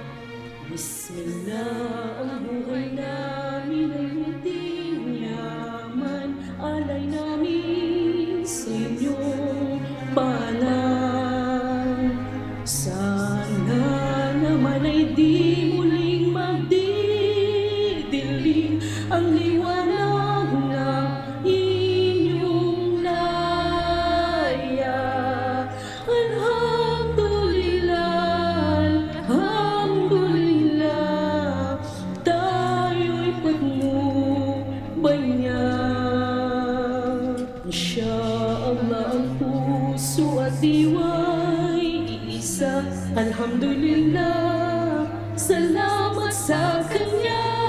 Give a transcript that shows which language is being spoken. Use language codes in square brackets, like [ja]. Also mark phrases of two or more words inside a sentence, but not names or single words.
[tl] Bismillah ang buhay namin ay hindi yaman, alay namin sa inyong palay. Sana naman ay di muling magdidilim ang liwanag ng inyong laya. [ar] الحمد لله، الحمد لله, [tl] tayo'y patnubay niya. Insyaallah ang puso at diwa'y iisa. Alhamdulillah, salamat sa Kanya.